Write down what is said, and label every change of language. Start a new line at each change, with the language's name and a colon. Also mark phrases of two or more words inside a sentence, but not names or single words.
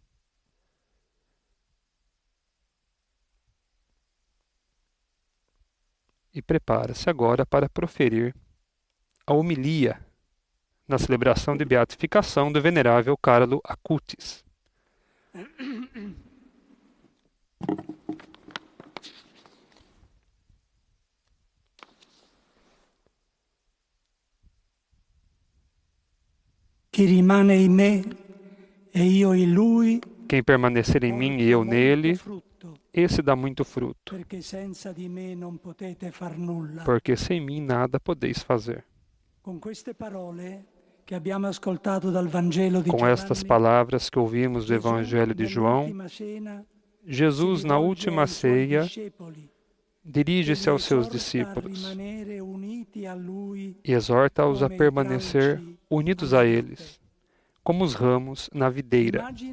Portuguese: E prepara-se agora para proferir a homilia na celebração de beatificação do venerável Carlo Acutis.
Italian: Chi rimane in me e io in lui,
Portuguese: quem permanecer em mim e eu nele, esse dá muito fruto, porque sem mim nada podeis fazer. Com estas palavras que ouvimos do Evangelho de João, Jesus, na última ceia, dirige-se aos seus discípulos e exorta-os a permanecer unidos a eles, como os ramos na videira.